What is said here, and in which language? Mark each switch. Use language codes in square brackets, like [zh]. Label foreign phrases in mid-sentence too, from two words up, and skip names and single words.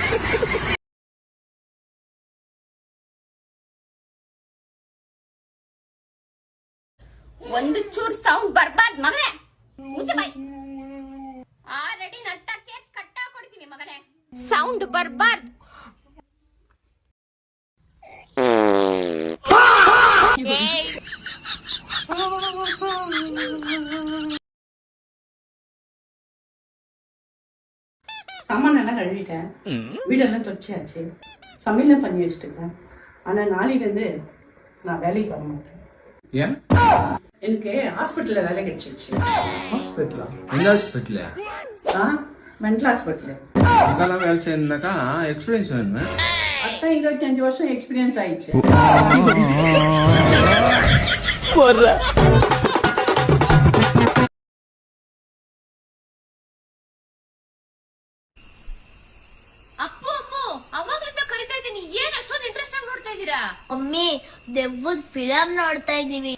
[kn] ಒಂದು ಚೂರ್ ಸೌಂಡ್ ಬರ್ಬಾರ್ದು ಮಗನೇ. ಮುಚ್ಚ ಬಾಯ್. ಆಲ್ರೆಡಿ ನಟ್ಟ ಕೇಸ್ ಕಟ್ಟಾ ಕೊಡ್ತೀನಿ ಮಗನೇ. ಸೌಂಡ್ ಬರ್ಬಾರ್ದು. [ta] சாமானெல்லாம் கழுவிட்டேன், வீடெல்லாம் தொடச்சாச்சு, சமையல்லாம் பண்ணி வச்சுட்டுருக்கேன். ஆனா நாளையிலேருந்து நான் வேலைக்கு வர மாட்டேன். ஏன்? எனக்கு ஹாஸ்பிட்டல்ல வேலை கிடைச்சிருச்சு. ஹாஸ்பிட்டலா? எந்த ஹாஸ்பிட்டல்? [en] mental hospital. [ta] அங்கெல்லாம் வேலை செய்யணும்னாக்கா எக்ஸ்பீரியன்ஸ் வேணுமே. அதான் 25 வருஷம் எக்ஸ்பீரியன்ஸ் ஆயிடுச்சு. [kn] ಅಪ್ಪು ಅಮ್ಮು, ಅವಾಗ್ಲಿಂದ ಕರಿತಾ ಇದ್ದೀನಿ, ಏನ್ ಅಷ್ಟೊಂದು ಇಂಟ್ರೆಸ್ಟ್ ಆಗಿ ನೋಡ್ತಾ ಇದ್ದೀರಾ? ಮಮ್ಮಿ, ದೆವ್ವದ ಫಿಲಂ ನೋಡ್ತಾ ಇದೀವಿ.